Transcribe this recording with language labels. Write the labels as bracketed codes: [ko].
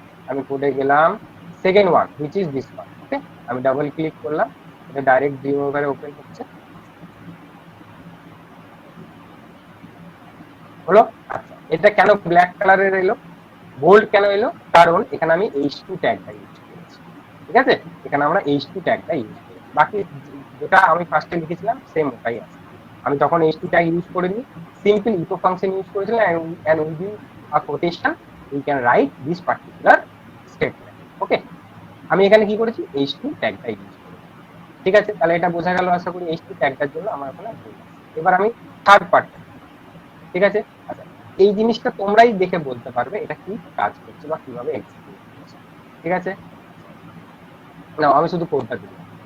[bn] আমি কোডে গেলাম, [en] Second one which is this one. [bn] ওকে, আমি ডাবল ক্লিক করলাম, এটা ডাইরেক্ট ড্রিমওভারে ওপেন হচ্ছে, হলো। আচ্ছা, এটা কেন ব্ল্যাক কালারের এলো, বোল্ড কেন এলো? কারণ এখানে আমি H2 ট্যাগটা ইউজ করেছি। ঠিক আছে, এখানে আমরা H2 ট্যাগটা ইউজ করেছি, বাকি যেটা আমি ফার্স্টে লিখেছিলাম সেম ওটাই আছে। আমি তখন H2 ট্যাগ ইউজ করিনি, সিম্পল ইকো ফাংশন ইউজ করেছিলাম, [en] and within a quotation we can write this particular statement. [bn] ওকে, আমি এখানে কি করেছি, H2 ট্যাগটা ইউজ করেছি। ঠিক আছে, তাহলে এটা বোঝা গেল আশা করি H2 ট্যাগটার জন্য আমার ওখানে ভুল আছে। এবার আমি থার্ড পার্টটা, ঠিক আছে, আচ্ছা, এই জিনিসটা তোমরাই দেখে বলতে পারবে এটা কি কাজ করছে বা কিভাবে এক্সিকিউট করছে। ঠিক আছে, না আমি শুধু কোডটা দিলাম।